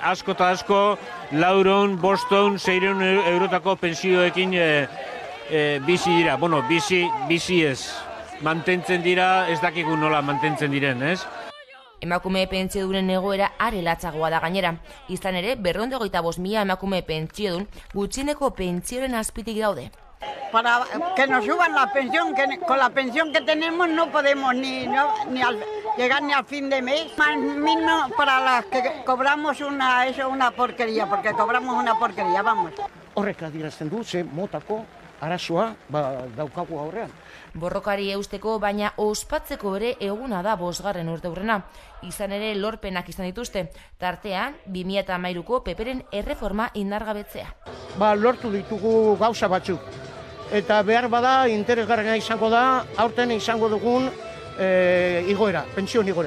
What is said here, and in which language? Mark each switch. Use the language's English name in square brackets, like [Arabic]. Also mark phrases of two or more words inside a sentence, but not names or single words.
[Basque] Asko eta asko, 400, 500, 600 eurotako pensioekin bizi dira. Bueno, bizi ez. Mantentzen dira, ez dakigu nola mantentzen diren, ez? Emakume pentsiodunen egoera are latzagoa da gainera. Izan ere, 225.000 emakume pentsiodun gutxieneko pentsioen azpitik daude. [Spanish] Para que nos suban la pensión, que con la pensión que tenemos no podemos llegar ni al fin de mes. Más mínimo para las que cobramos una porquería, porque cobramos una porquería, vamos. [Basque] Horrek adierazten du, ze motako arazoa daukagu aurrean. Borrokari eusteko, baina ospatzeko ere eguna da 5. urteurrena. Izan ere lorpenak izan dituzte, tartean 2013ko PPren erreforma indargabetzea. Lortu ditugu gauza batzuk. Eta behar bada interesgarria izango da, aurten izango dugun igoera, pentsio igoera.